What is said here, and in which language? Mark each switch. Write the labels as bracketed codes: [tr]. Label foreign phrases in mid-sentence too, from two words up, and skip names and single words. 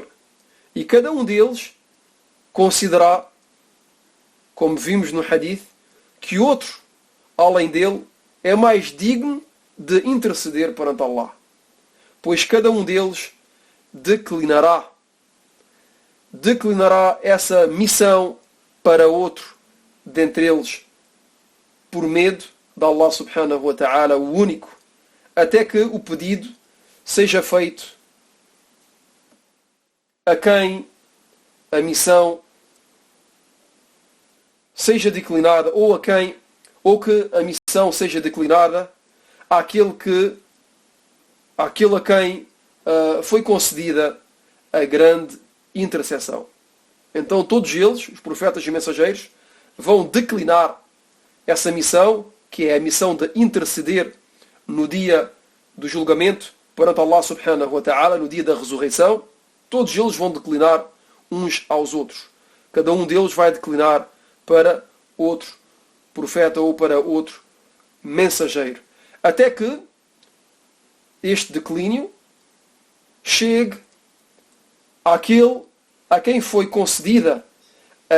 [pt] E cada um deles considerar, como vimos no hadith, que outro além dele, é mais digno de interceder perante Allah. Pois cada um deles declinará essa missão para outro dentre eles, por medo de Allah [ar] سبحانه وتعالى, [pt] o único, até que o pedido seja feito a quem a missão seja declinada, ou que a missão seja declinada àquele a quem foi concedida a grande intercessão. Então todos eles, os profetas e mensageiros, vão declinar essa missão, que é a missão de interceder no dia do julgamento perante Allah [ar] سبحانه وتعالى, [pt] no dia da ressurreição. Todos eles vão declinar uns aos outros. Cada um deles vai declinar para outro profeta ou para outro mensageiro. Até que este declínio chegue àquele a quem foi concedida a